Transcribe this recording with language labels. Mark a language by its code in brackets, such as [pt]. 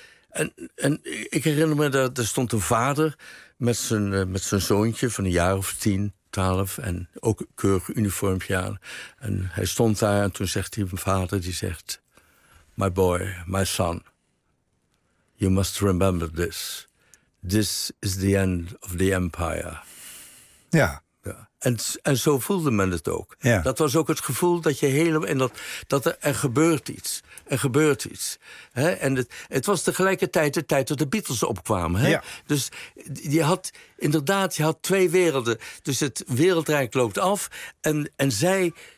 [nl] En ik herinner me dat er stond een vader met zijn zoontje van een jaar of 10, 12 en ook een keurig uniformpje aan. En hij stond daar en toen zegt hij, mijn vader, die zegt, [en] my boy, my son, you must remember this. This is the end of the empire. [nl] Ja. En zo voelde men het ook. Ja. Dat was ook het gevoel dat je helemaal in dat er gebeurt iets. Er gebeurt iets. He? En het was tegelijkertijd de tijd dat de Beatles opkwamen. Ja. Dus je had inderdaad, je had twee werelden. Dus het wereldrijk loopt af. En zij